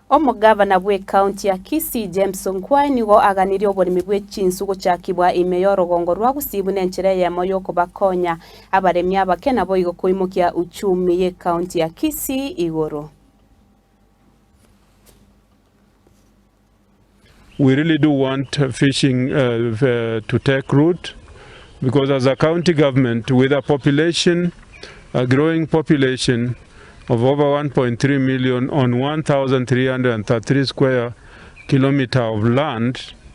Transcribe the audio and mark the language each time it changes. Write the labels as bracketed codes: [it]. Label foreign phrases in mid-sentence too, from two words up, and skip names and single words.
[guz] Omugavana bwe county ya Kisii James Ongwae nigo aganirie oburimi bw'echinsu guchakibwa imeyo rugongo rwa gusibu n'enchera yamo yokubakonya abaremi abake nabo igo kuimukia uchumi ye county ya Kisii igoro. [en] We really do want fishing to take root, because as a county government with a population, a growing population of over 1.3 million on 1,333 square kilometer of land,